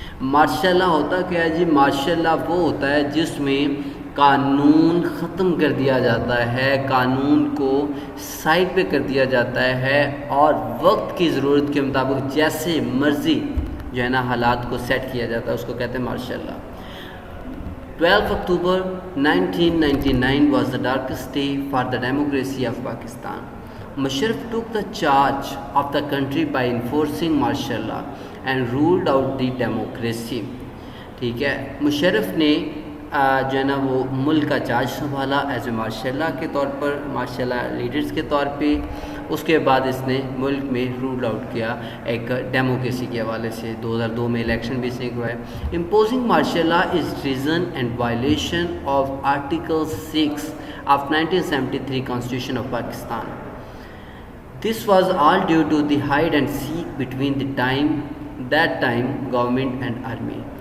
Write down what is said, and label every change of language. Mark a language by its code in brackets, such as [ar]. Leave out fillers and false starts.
[ur] Martial law ہوتا کیا ہے جی؟ مارشل لا وہ ہوتا ہے جس میں قانون ختم کر دیا جاتا ہے، قانون کو سائڈ پہ کر دیا جاتا ہے، اور وقت کی ضرورت کے مطابق جیسے مرضی جو ہے نا حالات کو سیٹ کیا جاتا ہے، اس کو کہتے ہیں martial law. [en] 12 October 1999 was the darkest day for the democracy of Pakistan. Musharraf took the charge of the country by enforcing martial law and ruled out the democracy. [ur] ٹھیک ہے، مشرف نے جو ہے نا وہ ملک کا چارج سنبھالا ایز اے مارشل لا کے طور پر، مارشل لا لیڈرز کے طور پہ۔ اس کے بعد اس نے ملک میں رول آؤٹ کیا ایک ڈیموکریسی کے حوالے سے۔ 2002 میں الیکشن بھی اس نے کروائے۔ [en] Imposing martial law is reason and violation of article 6 of 1973 constitution of Pakistan. This was all due to the hide and seek between that time government and army.